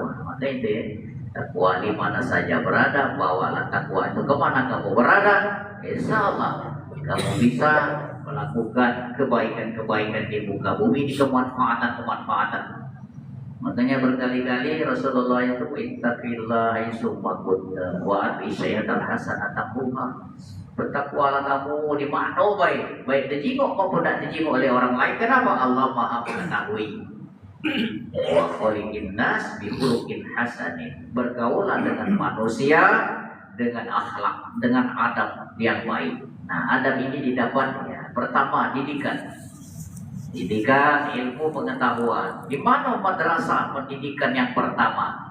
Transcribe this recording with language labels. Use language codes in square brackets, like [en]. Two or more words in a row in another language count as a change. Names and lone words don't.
[id] Maka itu ya. Takwa di mana saja berada, bawalah takwa itu kemana kamu berada, insya Allah kamu bisa melakukan kebaikan-kebaikan di muka bumi, di kemanfaatan-kemanfaatan. Makanya berkali-kali Rasulullah itu [ar] اتق الله حيثما كنت وأتبع السيئة الحسنة تمحها. [id] Bertakwalah kamu di mana baik dijenguk maupun tidak dijenguk oleh orang lain. Kenapa? Allah Maha mengetahui. [ar] وخالق الناس بخلق حسن. [id] Bergaulah dengan manusia dengan akhlak, dengan adab yang baik. Nah, adab ini didapat ya, pertama didikan. Didikan ilmu pengetahuan. Di mana madrasah pendidikan yang pertama?